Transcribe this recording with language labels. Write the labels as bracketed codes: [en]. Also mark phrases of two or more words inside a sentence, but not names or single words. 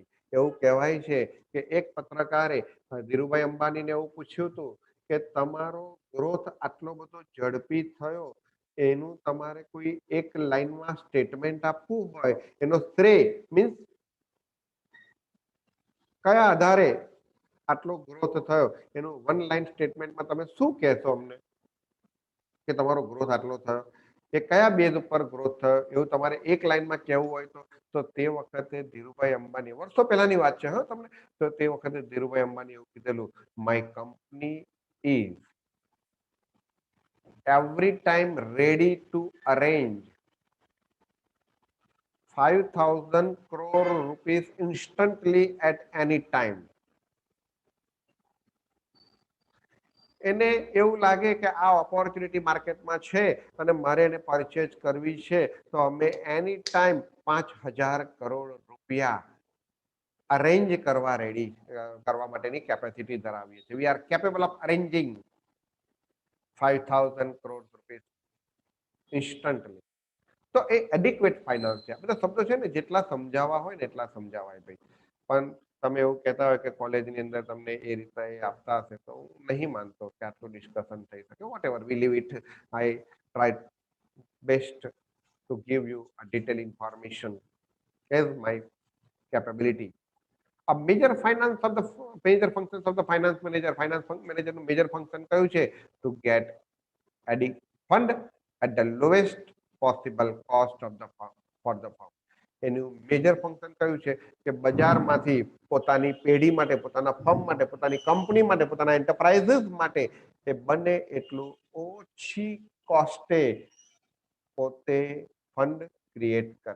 [gu] એવું કહેવાય છે કે એક પત્રકારે ધીરુભાઈ અંબાણીને એવું પૂછ્યું હતું કે તમારો ગ્રોથ આટલો બધો ઝડપી થયો, એનું તમારે કોઈ એક લાઈનમાં સ્ટેટમેન્ટ આપવું હોય, એનો શ્રેય મીન્સ કયા આધારે આટલો ગ્રોથ થયો, એનું [en] one line [gu] સ્ટેટમેન્ટમાં તમે શું કહેશો અમને કે તમારો ગ્રોથ આટલો થયો? એ કયા બેઝ ઉપર ગ્રોથ થયો એવું તમારે એક લાઈનમાં કહેવું હોય તો તે વખતે ધીરુભાઈ અંબાણી, વર્ષો પહેલાની વાત છે હા તમને, તો તે વખતે ધીરુભાઈ અંબાણી એવું કીધેલું, [en] my company is every time ready to arrange 5,000 crore rupees instantly at any time. [gu] એને એવું લાગે કે આ ઓપોર્ચ્યુનિટી માર્કેટમાં છે અને મારે એને પરચેજ કરવી છે, તો અમે [en] any time [gu] 5,000 કરોડ રૂપિયા અરેન્જ કરવા રેડી કરવા માટેની કેપેસિટી ધરાવીએ છીએ. [en] we are capable of arranging 5,000 crore rupees instantly. [gu] તો એ [en] adequate finance [gu] છે. આ બધા શબ્દો છે ને જેટલા સમજાવવા હોય ને એટલા સમજાવાય ભાઈ. પણ તમે એવું કહેતા હોય કે કોલેજની અંદર તમને એ રીતે આપતા હશે તો હું નહીં માનતો કે આટલું ડિસ્કશન થઈ શકે. [en] What ever we leave it. I try best to give you a detailed information as my capability. A major finance of the major functions of the finance manager. Finance manager નું major function [gu] કયું છે? [en] To get adding fund at the lowest possible cost of the firm for the firm. [gu] એનું [en] major function [gu] કયું છે કે બજારમાંથી પોતાની પેઢી માટે, પોતાના ફર્મ માટે, પોતાની કંપની માટે, પોતાના એન્ટરપ્રાઇઝીસ માટે એ બને એટલું ઓછી કોસ્ટે પોતે [en] fund create [gu] કરે.